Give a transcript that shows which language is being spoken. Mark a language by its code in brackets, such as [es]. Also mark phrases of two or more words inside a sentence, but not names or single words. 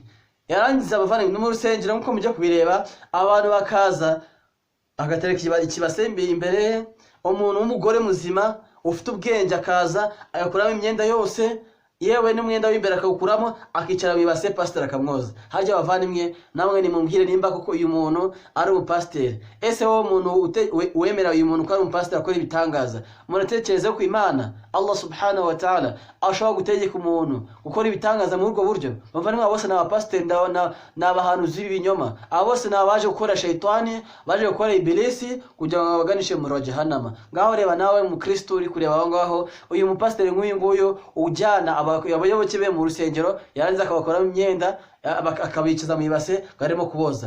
[rw] Yarangiza abavandimwe mu rusengero nkuko mujye kubireba, abantu bakaza agatereka ikibasembe imbere, umuntu w'umugore muzima ufite ubwenge akaza agakuramo imyenda yose, yewe n'umwenda w'imbere akawukuramo akicara wibase pastor akamwoza. Harya abavandimwe namwe ni mumbwire nimba koko uyu muntu ari umupastor. Ese wowe umuntu wemera uyu muntu ko ari umupastor akora ibitangaza, muratekereza ko Imana Allah [ar] سبحانه وتعالى [rw] ashobora gutegeka umuntu gukora ibitangaza muri ubwo buryo? Bavandimwe bose n'abapastor n'abahanuzi b'ibinyoma, abo bose n'abaje gukora shaytani, baje gukora ibilisi kugira ngo baganishe mu jahannama. Ngaho reba nawe mu Kristo uri kureba aho ngaho, uyu mupastor nk'uyu nguyu ujyana abayoboke be mu rusengero, yarangiza akabakora imyenda akabikiza mu ibase barimo kuboza.